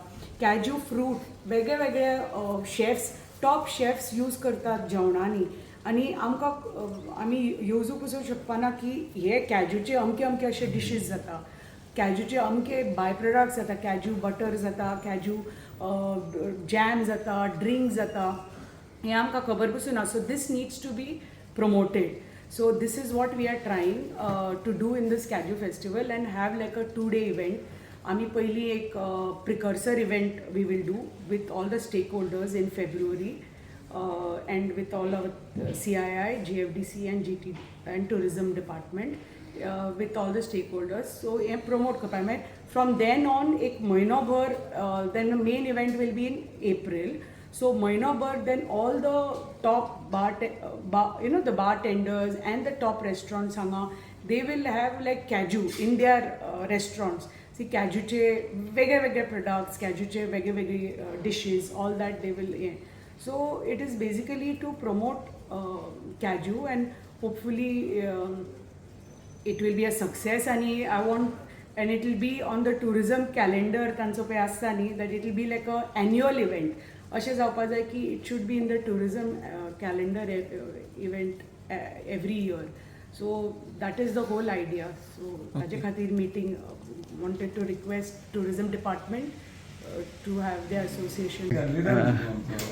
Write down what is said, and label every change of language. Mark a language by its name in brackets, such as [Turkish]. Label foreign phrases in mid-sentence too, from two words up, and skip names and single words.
[English] cashew fruit [Konkani] वेगळे वेगळे [English] chefs top chefs use [Konkani] करतात जेवणांनी आनी आमकां आमी येवजूंक वचूंक शकपाना की हे कॅज्यूचे अमके अमके अशे डिशीज जाता, कॅज्यूचे अमके [English] by products [Konkani] जाता, [English] cashew butter [Konkani] जाता, [English] cashew jam [Konkani] जाता, ड्रिंक जाता, हें आमकां खबर पसून [English] so this needs to be promoted. So this is what we are trying to do in this Kaju festival and have like a 2-day event. [Konkani] आम्ही पहिली एक [English] precursor event we will do with all the stakeholders in February and with all our CII, GFDC and GT and tourism department with all the stakeholders. [Konkani] So ये promote करपाक मेळ. [English] From then on [Konkani] एक म्हयनोभर [English] then the main event will be in April. So Mahinabar, then all the top the bartenders and the top restaurants hanga, they will have like Kaju in their restaurants. See [Konkani] काजूचे वेगळे [English] products, [Konkani] काजूचे वेगळे [English] dishes, all that they will. So it is basically to promote Kaju and hopefully it will be a success. And it will be on the tourism calendar [Konkani] तांचो पळय आसता न्ही, [English] that it will be like a annual event. [Konkani] अशें जावपा जाय की [English] it should be in the tourism calendar event every year. so that is the whole idea. सो [Konkani] ताजे खातीर [English] meeting wanted to request tourism department to have the association.